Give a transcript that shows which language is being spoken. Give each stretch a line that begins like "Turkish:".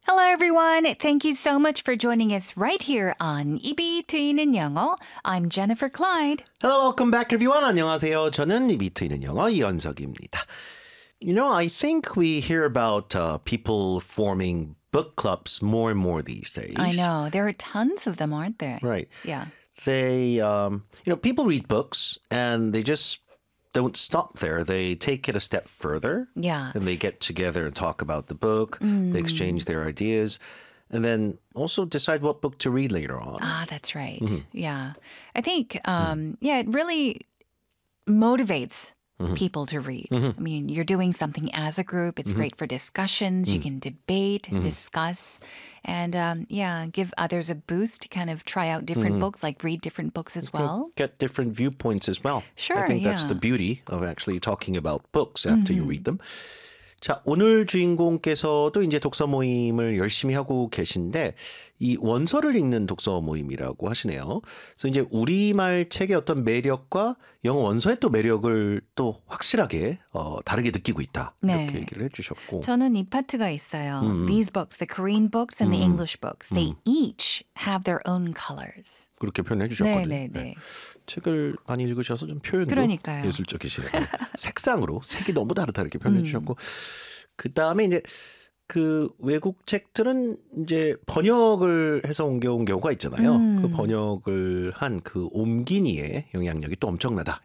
English: everyone, thank you so much for joining us right here on 입이 트이는 영어. I'm Jennifer Clyde. Hello, welcome back everyone.
Korean: 안녕하세요. 저는 입이 트이는 영어 이현석입니다.
English: You know, I think we hear about people forming book clubs more and more these days. I know. There are tons of them, aren't there? Right. Yeah. They, you know, people read books and they just don't stop there. They take it a step further. Yeah. And they get together and talk about the book. Mm. They exchange their ideas and then also decide what book to read later on. Ah, that's right. Mm-hmm. Yeah. I think, it really motivates mm-hmm. people to read. Mm-hmm. I mean, you're doing something as a group. It's mm-hmm. great for discussions. Mm-hmm. You can debate, mm-hmm. discuss, and give others a boost to kind of try out different mm-hmm. books, like read different books as well. Get different viewpoints as well. Sure, I think that's the beauty of actually talking about books after mm-hmm. you read them.
Korean: 자, 오늘 주인공께서도 이제 독서 모임을 열심히 하고 계신데 이 원서를 읽는 독서 모임이라고 하시네요. 그래서 이제 우리말 책의 어떤 매력과 영어 원서의 또 매력을 또 확실하게 다르게 느끼고 있다. 네. 이렇게 얘기를 해주셨고. 저는 이 파트가 있어요.
English: These books, the Korean books and the English books, they each have their own colors.
Korean: 그렇게 표현해 주셨거든요. 네, 네, 네. 네. 책을 많이 읽으셔서 좀 표현도 그러니까요. 예술적이시네요. 색상으로 색이 너무 다르다 이렇게 표현해 주셨고. 그다음에 이제 그 외국 책들은 이제 번역을 해서 옮겨온 경우가 있잖아요. 그 번역을 한 그 옮긴 이의 영향력이 또 엄청나다.